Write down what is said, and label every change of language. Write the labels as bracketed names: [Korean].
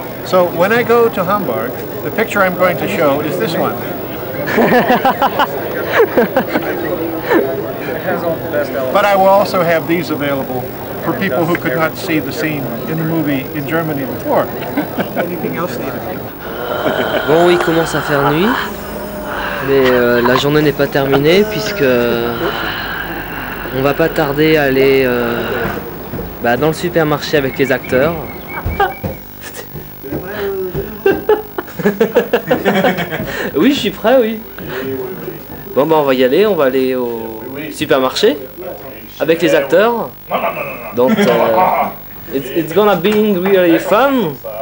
[English] So when I go to Hamburg, the picture I'm going to show is this one. But I will also have these available for people who could not see the scene in the movie in Germany before. Anything else needed? [French] Bon, il commence à faire nuit, mais la journée n'est pas terminée puisque on va pas tarder à aller dans le supermarché avec les acteurs. Oui, je suis prêt, oui. Bon, on va y aller, on va aller au supermarché avec les acteurs. [English] Donc, it's gonna be really fun.